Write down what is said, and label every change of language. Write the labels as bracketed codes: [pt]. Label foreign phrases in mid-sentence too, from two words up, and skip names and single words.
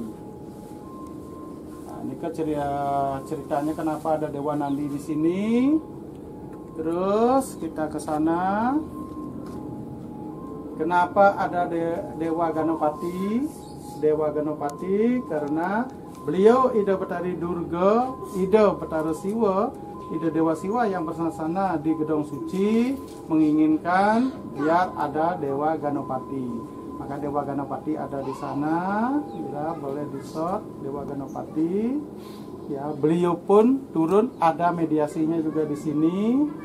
[id] Nah, ini kan ceritanya kenapa ada Dewa Nandi di sini. Terus kita ke sana. Kenapa ada Dewa Ganopati? Dewa Ganopati karena beliau Ida Betari Durga, Ida Betara Siwa, Ida Dewa Siwa yang bersama-sama di gedung suci menginginkan biar ada Dewa Ganopati. Maka Dewa Ganopati ada di sana, ya boleh di-shot Dewa Ganopati. Ya, beliau pun turun, ada mediasinya juga di sini.